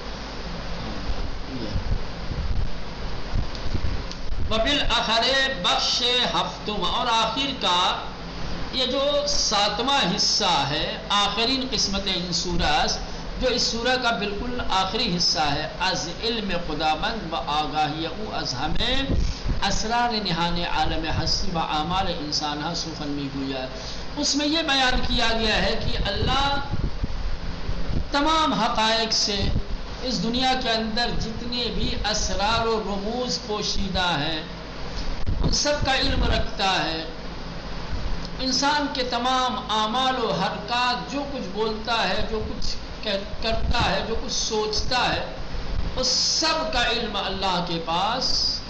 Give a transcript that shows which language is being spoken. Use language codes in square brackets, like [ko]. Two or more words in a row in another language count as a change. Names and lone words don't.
[fa] وبالآخر بخش ہفتم، [ur] اور آخر کا یہ جو ساتواں حصہ ہے، [fa] آخرین قسمت ان سورہ، [ur] جو اس سورہ کا بالکل آخری حصہ ہے، [fa] از علم خداوند و آگاہی او از ہمیں اسرار نہان عالم ہستی و اعمال انسان سخن میگوید۔ [ur] اس میں یہ بیان کیا گیا ہے کہ اللہ تمام حقائق سے اس دنیا کے اندر جتنے بھی اسرار و رموز پوشیدہ ہیں ان سب کا علم رکھتا ہے. انسان کے تمام اعمال و حرکات، جو کچھ بولتا ہے، جو کچھ کرتا ہے، جو کچھ سوچتا ہے، اس سب کا علم اللہ کے پاس ہے.